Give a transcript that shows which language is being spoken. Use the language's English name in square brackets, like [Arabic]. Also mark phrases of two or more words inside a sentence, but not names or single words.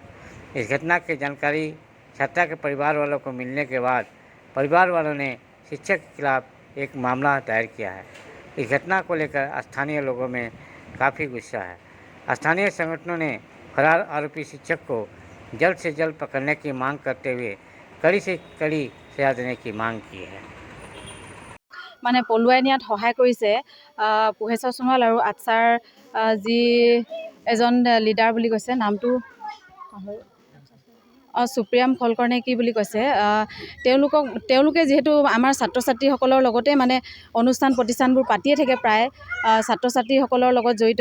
[Hindi] इस घटना की जानकारी छात्रा के परिवार वालों को मिलने के बाद परिवार वालों ने शिक्षक के खिलाफ एक मामला दायर किया है। इस घटना को लेकर स्थानीय लोगों में काफ़ी गुस्सा है। स्थानीय संगठनों ने फरार आरोपी शिक्षक को जल्द से जल्द पकड़ने की मांग करते हुए कड़ी से कड़ी सजा देने की मांग की है। [Assamese] মানে পলুৱাই নিয়াত সহায় কৰিছে পোহেশ্বৰ সোণোৱাল আৰু আটছাৰ যি এজন লিডাৰ বুলি কৈছে, নামটো সুপ্ৰিয়াম ফলকৰ নে কি বুলি কৈছে। তেওঁলোকে যিহেতু আমাৰ ছাত্ৰ ছাত্ৰীসকলৰ লগতে মানে অনুষ্ঠান প্ৰতিষ্ঠানবোৰ পাতিয়ে থাকে, প্ৰায় ছাত্ৰ ছাত্ৰীসকলৰ লগত জড়িত।